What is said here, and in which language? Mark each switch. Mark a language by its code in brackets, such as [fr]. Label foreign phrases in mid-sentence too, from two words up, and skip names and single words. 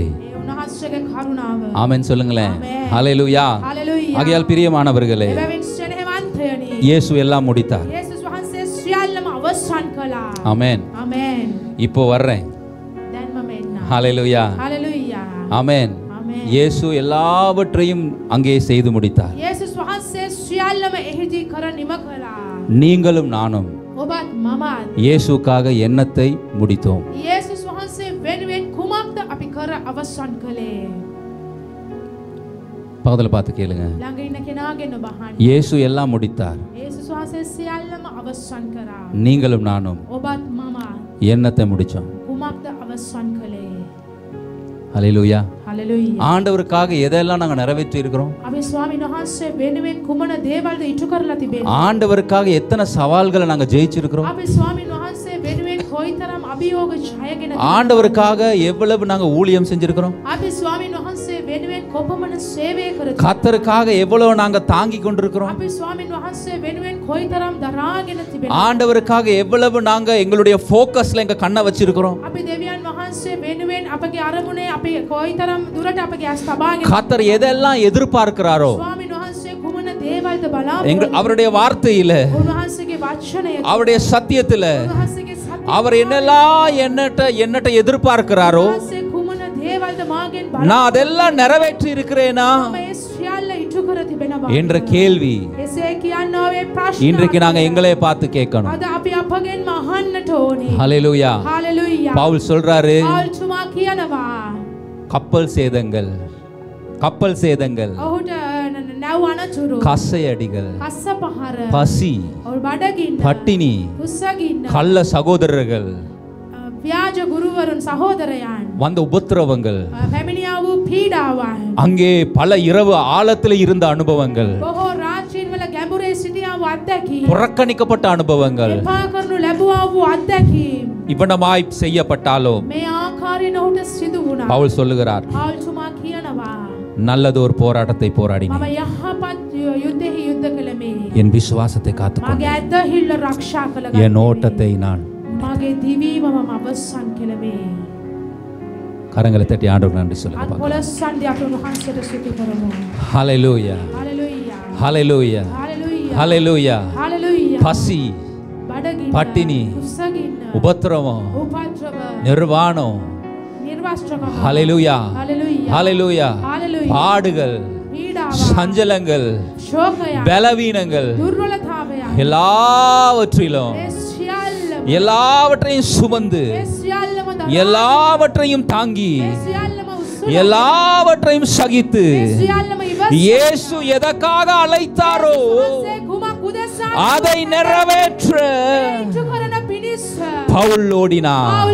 [si] ඒ උන්වහන්සේගේ කරුණාව. [ta] ஆமென் சொல்லுங்களேன். ஆமென். ஹalleluya. [si] Hallelujah. [ta] ஆகையால் பிரியமானவர்களே, [si] එබැවින් ස්නේහවන්තයනි. [ta] இயேசு எல்லாம் முடித்தார். [si] යේසුස් වහන්සේ සියල්ලම අවසන් කළා. [ta] ஆமென். [si] ආමේන්. [ta] இப்போ வர்றேன். [si] දැන් මම එන්නම්. [ta] ஹalleluya. [si] Hallelujah. [ta] ஆமென். [si] ආමේන්. [ta] இயேசு எல்லாவற்றையும் அங்கே செய்து முடித்தார். [si] යේසුස් වහන්සේ සියල්ලම එහිදී කර නිම කළා. [ta] நீங்களும் நானும் [si] ඔබත් මමත් [ta] இயேசுக்காக எண்ணத்தை முடித்தோம். [si] යේසුස් වහන්සේ වෙනුවෙන් කුමක්ද අපි කර අවසන් කළේ? [ta] பக்கத்துல பார்த்து கேளுங்க. [si] ළඟ ඉන්න කෙනාගෙන් ඔබ අහන්න. [ta] இயேசு எல்லாம் முடித்தார். [si] යේසුස් වහන්සේ සියල්ලම අවසන් කරා. [ta] நீங்களும் நானும் [si] ඔබත් මමත් [ta] எண்ணத்தை முடிச்சோம். [si] කුමක්ද අවසන් කළේ? [ta] ஹalleluya. [si] Hallelujah. [ta] ஆண்டவருக்காக எதெல்லாம் நாங்க நிறைவேற்றி இருக்கிறோம்? [si] අපි ස්වාමීන් වහන්සේ වෙනුවෙන් කුමන දේවල්ද ඉටු කරලා තිබෙන්නේ? [ta] ஆண்டவருக்காக எத்தனை சவால்களை நாங்க ஜெயிச்சிருக்கிறோம்? [si] අපි ස්වාමීන් වහන්සේ වෙනුවෙන් කොයිතරම් අභියෝග ජයගෙන [ta] ஆண்டவருக்காக எவ்வளவு நாங்க ஊழியம் செஞ்சிருக்கிறோம்? [si] අපි ස්වාමීන් වහන්සේ වෙනුවෙන් කොපමණ සේවය කරද? [ta] கர்த்தருக்காக எவ்வளவு நாங்க தாங்கி கொண்டிருக்கிறோம்? [si] අපි ස්වාමීන් වහන්සේ වෙනුවෙන් කොයිතරම් දරාගෙන තිබෙනවද? [ta] ஆண்டவருக்காக எவ்வளவு நாங்க எங்களுடைய ஃபோக்கஸ்ல எங்க கண்ணை வச்சிருக்கிறோம்? [si] අපි දෙවියන් වහන්සේ වෙනුවෙන් අපගේ අරමුණේ අපි කොයිතරම් දුරට අපගේ ඇස් තබාගෙන [ta] கர்த்தர் எதெல்லாம் எதிர்பார்க்கிறாரோ [si] ස්වාමීන් වහන්සේ කුමන දේවල්ද [ta] எங்க [si] බලාපොරොත්තු [ta] அவருடைய வார்த்தையில, [si] උන්වහන්සේගේ වචනය [ta] அவருடைய சத்தியத்துல [si] උන්වහන්සේගේ සත්‍ය [ta] அவர் என்னெல்லாம் என்னட்ட எதிர்பார்க்கிறாரோ [si] උන්වහන්සේ කුමන දේවල්ද මාගෙන් [ta] நான் அதெல்லாம் நிறைவேற்றி இருக்கிறேனா [si] මම ඒ සියල්ල ඉටු කර තිබෙනවා [ta] என்ற கேள்வி [si] එසේ කියනෝවේ ප්‍රශ්න [ta] இன்றைக்கு நாங்க எங்களே பார்த்து கேட்கணும். [si] අද අපි අපගෙන්ම අහන්නට ඕනේ. [ta] ஹalleluya. [si] හalleluya. [ta] பவுல் சொல்றாரு, [si] පෞල්තුමා කියනවා [ta] கப்பல் சேதங்கள், கப்பல் சேதங்கள், [si] ඔහුට නැව් අනතුරු, [ta] கசையடிகள், [si] කස්ස පහර, [ta] பசி, [si] ඔහු බඩගින්න, [ta] பட்டினி, [si] උස්සගින්න, [ta] கள்ள சகோதரர்கள், [si] ව්‍යාජ ගුරුවරුන් සහෝදරයන්, [ta] வந்த உபத்திரவங்கள், [si] පැමිණියා වූ පීඩාවන්, [ta] அங்கே பல இரவு ஆழத்தில் இருந்த அனுபவங்கள், [si] බොහෝ රාත්‍රීන් වල ගැඹුරේ සිටියා වූ අත්දැකීම්, [ta] புறக்கணிக்கப்பட்ட அனுபவங்கள் [si] එපා කරනු ලැබුවා වූ අත්දැකීම් [ta] இவ்வனமாய் செய்யப்பட்டாலோ [si] මේ ආකාරයෙන් ඔහුට සිදු වුණා. [ta] பவுல் சொல்லுகிறார், [si] පෞල්තුමා කියනවා [ta] நல்லதொரு போராட்டத்தை போராடினேன், [si] මම යහපත් යුද්ධෙහි යුද්ධ කළෙමි. [ta] என் விசுவாசத்தை [si] මගේ [ta] காத்துக்கொண்டேன், [si] ඇදහිල්ල රක්ෂා කළ [ta] என் [si] ගනිමි. [ta] ஓட்டத்தை நான். [si] මගේ දිවීම මම අවසන් කෙළෙමි. [ta] கரங்களை தட்டி ஆண்டவருக்கு நன்றி சொல்லுங்க [si] අත් [ta] பார்க்கலாம். [si] පොළොස්සන් දී අපි උන්වහන්සේට ස්තුති කරමු. [ta] ஹalleluya. [si] හalleluya. [ta] ஹalleluya. [si] හalleluya. [ta] ஹalleluya. [si] හalleluya. [ta] பசி, [si] බඩගින්න, පටිනි, උස්සගින්න, [ta] உபத்திரவம், [si] උපද්‍රව, [ta] நிர்வாணம், [si] නිර්වස්ත්‍රකම. [ta] ஹalleluya. [si] හalleluya. [ta] ஹalleluya பாடுகள் சஞ்சலங்கள் பலவீனங்கள் எல்லாவற்றிலும் எல்லாவற்றையும் சுமந்து எல்லாவற்றையும் தாங்கி எல்லாவற்றையும் சகித்து இயேசு எதற்காக அழைத்தாரோ அதை நிறைவேற்ற பவுல் ஓடினார்.